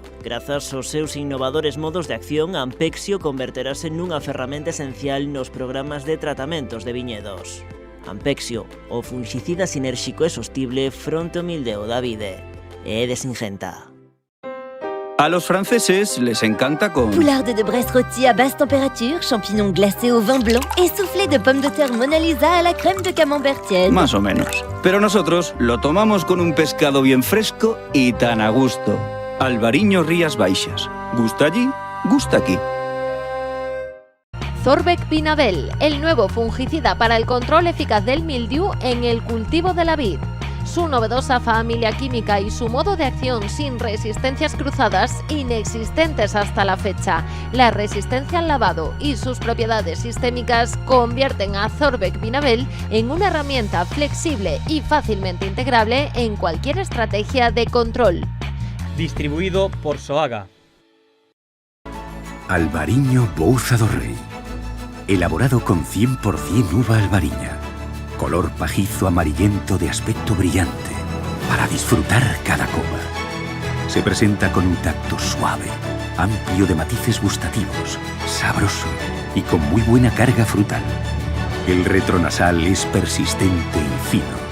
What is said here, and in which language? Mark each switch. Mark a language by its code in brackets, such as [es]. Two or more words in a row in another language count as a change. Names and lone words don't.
[gl] Grazas aos seus innovadores modos de acción, Ampexio converterase nunha ferramenta esencial nos programas de tratamentos de viñedos. Ampexio, o fungicida sinérxico e sostible fronte ao mildeu da vide. É de Singenta. [es] A los franceses les encanta con... [fr] Poularde de Bresse rôti à basse température, champignons glacés au vin blanc et soufflé de pommes de terre Mona Lisa à la crème de camembert tiède. [es] Más o menos. Pero nosotros lo tomamos con un pescado bien fresco y tan a gusto. Albariño Rías Baixas. ¿Gusta allí? Gusta aquí. Zorvec Vinabel, el nuevo fungicida para el control eficaz del mildiu en el cultivo de la vid. Su novedosa familia química y su modo de acción sin resistencias cruzadas, inexistentes hasta la fecha. La resistencia al lavado y sus propiedades sistémicas convierten a Zorvec Vinabel en una herramienta flexible y fácilmente integrable en cualquier estrategia de control. Distribuido por Soaga. Albariño Bouza do Rei. Elaborado con 100% uva albariña. Color pajizo amarillento de aspecto brillante, para disfrutar cada copa. Se presenta con un tacto suave, amplio de matices gustativos, sabroso y con muy buena carga frutal. El retronasal es persistente y fino.